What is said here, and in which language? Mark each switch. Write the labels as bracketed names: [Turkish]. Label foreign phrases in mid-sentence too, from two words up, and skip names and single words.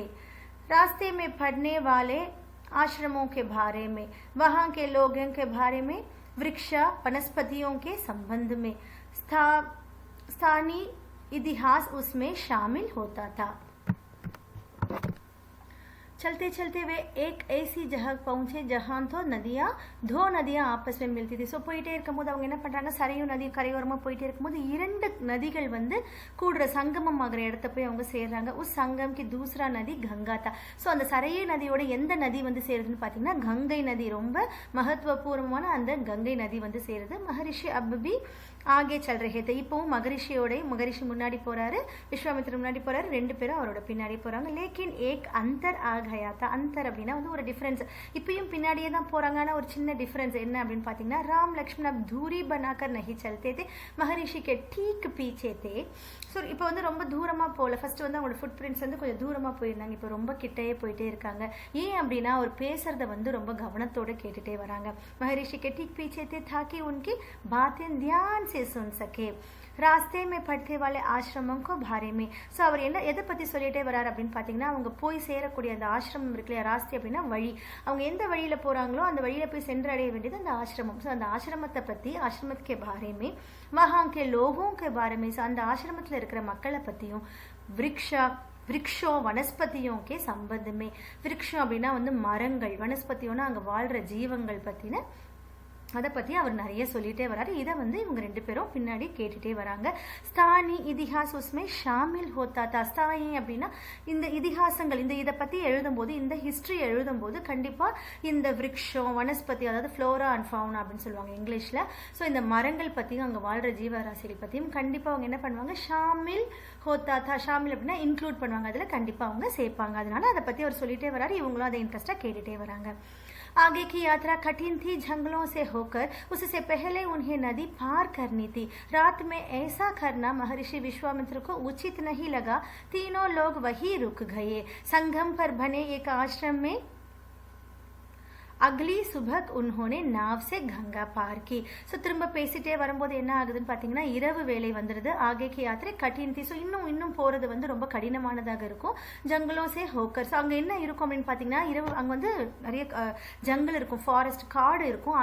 [Hindi] रास्ते में पड़ने वाले आश्रमों के बारे में, वहाँ के लोगों के बारे में, वृक्ष वनस्पतियों के संबंध में, स्थानीय इतिहास उसमें शामिल होता था। चलते चलते वे एक ऐसी जगह पहुंचे जहां दो नदियां आपस में मिलती थी. [Tamil] ஸோ போயிட்டே இருக்கும்போது அவங்க என்ன பண்றாங்க, சரையு நதி கரையோரமா போயிட்டே இருக்கும்போது இரண்டு நதிகள் வந்து கூடுற சங்கமம் ஆகிற இடத்த போய் அவங்க சேர்றாங்க. [Hindi] उस संगम की दूसरा नदी गंगा था. [Tamil] ஸோ அந்த சரையு நதியோட எந்த நதி வந்து சேருதுன்னு பார்த்தீங்கன்னா கங்கை நதி. ரொம்ப மகத்துவபூர்வமான அந்த கங்கை நதி வந்து சேருது. [Hindi] महर्षि अभी आगे चल रहे थे. [Tamil] இப்போவும் மகரிஷி முன்னாடி போறாரு, விஸ்வாமித்திரர் முன்னாடி போறாரு, ரெண்டு பேரும் அவரோட பின்னாடி போறாங்க. [Hindi] लेकिन एक अंतर आ गया था. [Tamil] அந்தர் அப்படின்னா வந்து ஒரு டிஃபரன்ஸ். இப்பயும் பின்னாடியே தான் போறாங்க, ஆனா ஒரு சின்ன டிஃபரன்ஸ் என்ன அப்படின்னு பார்த்தீங்கன்னா, ராம் லக்ஷ்மண் [Hindi] अब दूरी बनाकर नहीं चलते थे, महर्षि के ठीक पीछे थे. [Tamil] ஸோ இப்போ வந்து ரொம்ப தூரமா போகல. ஃபர்ஸ்ட் வந்து அவங்களோட [English] foot prints [Tamil] வந்து கொஞ்சம் தூரமா போயிருந்தாங்க, இப்போ ரொம்ப கிட்டையே போயிட்டே இருக்காங்க. ஏன் அப்படின்னா அவர் பேசுறத வந்து ரொம்ப கவனத்தோட கேட்டுட்டே வராங்க. [Hindi] महर्षि के ठीक पीछे थे ताकि उनकी बातें ध्यान से सुन सके. रास्ते में पड़ते वाले आश्रम को बारे में. [Tamil] ஸோ அவர் என்ன எதை பற்றி சொல்லிட்டே வராரு அப்படின்னு பார்த்தீங்கன்னா, அவங்க போய் சேரக்கூடிய அந்த ஆசிரமம் இருக்கு இல்லையா, ராஸ்தே அப்படின்னா வழி. அவங்க எந்த வழியில் போகிறாங்களோ அந்த வழியில் போய் சென்றடைய வேண்டியது அந்த ஆசிரமம். ஸோ அந்த ஆசிரமத்தை பற்றி, ஆசிரமத்துக்கே [Hindi] बारे में, वहाँ के लोगों के बारे में, [Tamil] ஸோ அந்த ஆசிரமத்தில் இருக்கிற மக்களை பற்றியும், [Hindi] वृक्ष वनस्पतियों के संबंध में. [Tamil] விருக்ஷம் அப்படின்னா வந்து மரங்கள், வனஸ்பதியோன்னா அங்கே வாழ்கிற ஜீவங்கள் பற்றின அதை பற்றி அவர் நிறைய சொல்லிகிட்டே வராரு. இதை வந்து இவங்க ரெண்டு பேரும் பின்னாடி கேட்டுகிட்டே வராங்க. [Hindi] स्थानीय इतिहास उसमें शामिल होता था. [Tamil] ஸ்தானி அப்படின்னா இந்த இதிகாசங்கள், இதை பற்றி எழுதும்போது, இந்த ஹிஸ்ட்ரி எழுதும்போது கண்டிப்பாக இந்த விருக்ஷம் வனஸ்பதி, அதாவது [English] flora and fauna [Tamil] அப்படின்னு சொல்லுவாங்க இங்கிலீஷில். ஸோ இந்த மரங்கள் பற்றியும் அங்கே வாழ்கிற ஜீவராசிகள் பற்றியும் கண்டிப்பாக அவங்க என்ன பண்ணுவாங்க, [Hindi] शामिल होता था. [Tamil] ஷாமில் அப்படின்னா இன்க்ளூட் பண்ணுவாங்க, அதில் கண்டிப்பாக அவங்க சேர்ப்பாங்க. அதனால அதை பற்றி அவர் சொல்லிகிட்டே வராரு, இவங்களும் அதை இன்ட்ரெஸ்ட்டாக கேட்டுகிட்டே வராங்க. [Hindi] आगे की यात्रा कठिन थी, जंगलों से होकर. उससे पहले उन्हें नदी पार करनी थी. रात में ऐसा करना महर्षि विश्वामित्र को उचित नहीं लगा. तीनों लोग वहीं रुक गए. संगम पर बने एक आश्रम में अगली सुबह उन्होंने नाव से गंगा पार की. [Tamil] ஸோ திரும்ப பேசிட்டே வரும்போது என்ன ஆகுதுன்னு பார்த்தீங்கன்னா, இரவு வேலை வந்துடுது. [Hindi] आगे की यात्रा कठिन थी. [Tamil] ஸோ இன்னும் போகிறது வந்து ரொம்ப கடினமானதாக இருக்கும். [Hindi] जंगलों से होकर. [Tamil] ஸோ அங்கே என்ன இருக்கும் அப்படின்னு பார்த்தீங்கன்னா, இரவு அங்கே வந்து நிறைய ஜங்கல் இருக்கும், ஃபாரஸ்ட் காடு இருக்கும்.